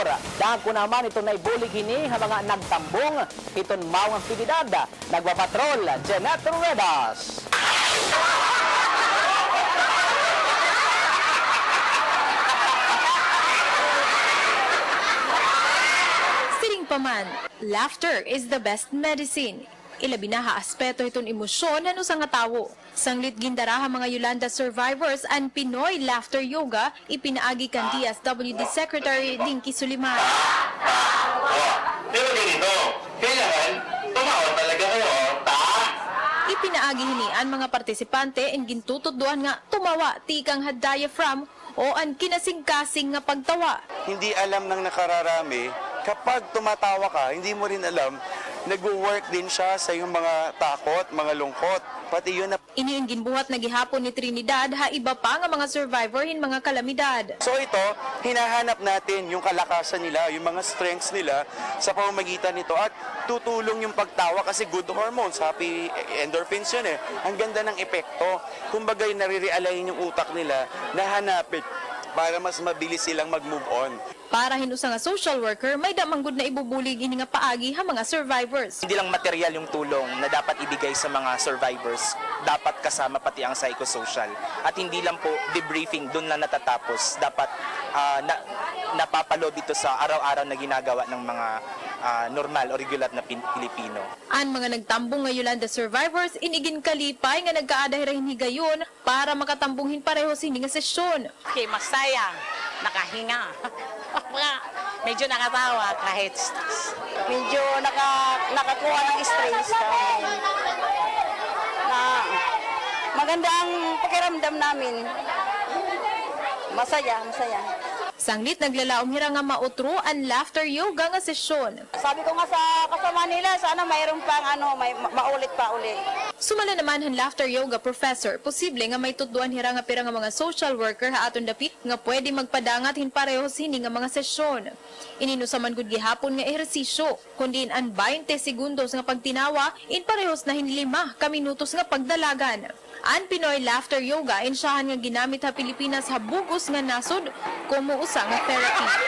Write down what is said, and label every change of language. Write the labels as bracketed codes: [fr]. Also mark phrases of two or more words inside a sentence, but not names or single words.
[war] Dahil ko naman ito na ibulig hini ha mga nagtambong iton mawang aktibidad. Nagpapatrol, Jeanette Ruedas. Siring paman, [en] laughter is the best medicine. [war] Ilabi na aspeto itong emosyon ano sa nga tawo. Sanglit gindaraha mga Yolanda survivors ang Pinoy Laughter Yoga ipinaagi kan DSWD Secretary Dinky Suliman. [tl] Pero ganito, kailangan tumawa talaga kayo, [war] Ipinaagi hini ang mga partisipante ang gintutudduan nga tumawa tikang had diaphragm o ang kinasing-kasing nga pagtawa. [tl] Hindi alam ng nakararami, kapag tumatawa ka, hindi mo rin alam, nag-work din siya sa iyong mga takot, mga lungkot. Pati yun na... [war] Ini ang ginbuhat na gihapon ni Trinidad ha iba pa nga mga survivor hin mga kalamidad. [tl] So ito, hinahanap natin yung kalakasan nila, yung mga strengths nila sa pamamagitan nito at tutulong yung pagtawa kasi [en] good hormones, happy endorphins [tl] yun eh. Ang ganda ng epekto. Kumbaga nare-realign yung utak nila na hanapin para mas mabilis silang mag-move on. [war] Para hinusa nga [en] social worker, [war] may damanggod na ibubulig ini nga paagi ha mga survivors. [tl] Hindi lang material yung tulong na dapat ibigay sa mga survivors, dapat kasama pati ang psychosocial. At hindi lang po debriefing, doon lang natatapos. Dapat napapalo dito sa araw-araw na ginagawa ng mga normal o regular na Pilipino. [war] Ang mga nagtambong nga Yolanda survivors, inigin kalipay nga nagkaadahirahin higayon para makatambunghin pareho sini nga sesyon. [tl] Okay, masaya, nakahinga. Medyo nakatawa kahit medyo nakakuha ng stress na maganda ang pakiramdam namin. Masaya. [war] Sanglit naglalaom hira nga mautro ang laughter yoga nga sesyon. [tl] Sabi ko nga sa kasama nila, sana mayroon pang maulit pa uli. [war] Sumala naman ang laughter yoga professor, posible nga may tuduan hira nga pira nga mga [en] social worker [war] ha aton dapit nga pwede magpadangat hin pareho sini nga mga sesyon. Ininusaman gud gihapon nga ehersisyo, kundi an 20 segundos nga pagtinawa in parehos na hin 5 ka minutos nga pagdalagan. Ang Pinoy Laughter Yoga insyahan nga ginamit ha Pilipinas ha bugos nga nasod kumuusa nga therapy.